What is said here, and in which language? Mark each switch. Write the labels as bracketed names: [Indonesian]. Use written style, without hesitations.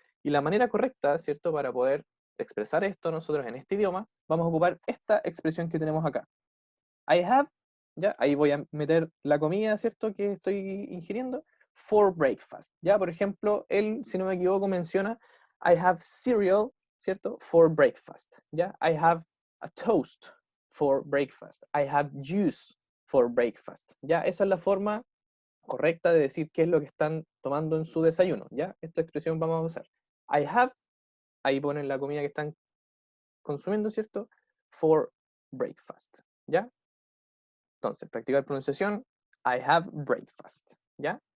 [Spanish] Y la manera correcta, ¿cierto? Para poder expresar esto nosotros en este idioma, vamos a ocupar esta expresión que tenemos acá. [English] I have, [Spanish] ¿ya? Ahí voy a meter la comida, ¿cierto? Que estoy ingiriendo, [English] for breakfast, [Spanish] ¿ya? Por ejemplo, él, si no me equivoco, menciona [English] I have cereal, [Spanish] ¿cierto? [English] For breakfast, ¿ya? I have a toast for breakfast. I have juice for breakfast, ¿ya? [Spanish] Esa es la forma correcta de decir qué es lo que están tomando en su desayuno, ¿ya? Esta expresión vamos a usar. [English] I have, [Spanish] ahí ponen la comida que están consumiendo, ¿cierto? [English] For breakfast, [Spanish] ¿ya? Entonces, practicar pronunciación, [English] I have breakfast, [Spanish] ¿ya?